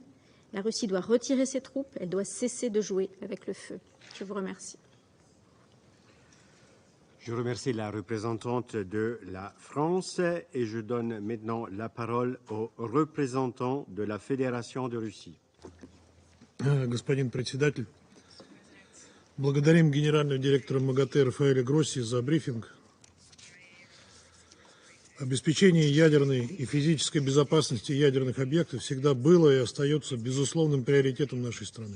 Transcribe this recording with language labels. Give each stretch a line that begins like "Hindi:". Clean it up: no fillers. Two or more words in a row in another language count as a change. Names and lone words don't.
French: La Russie doit retirer ses troupes, elle doit cesser de jouer avec le feu. Je vous remercie. Je remercie la représentante de la France et je donne maintenant la parole au représentant de la Fédération de Russie.
Russian: Господин председатель, благодарим генерального директора МАГАТЭ Рафаэля Гросси за брифинг. Обеспечение ядерной и физической безопасности ядерных объектов всегда было и остается безусловным приоритетом нашей страны.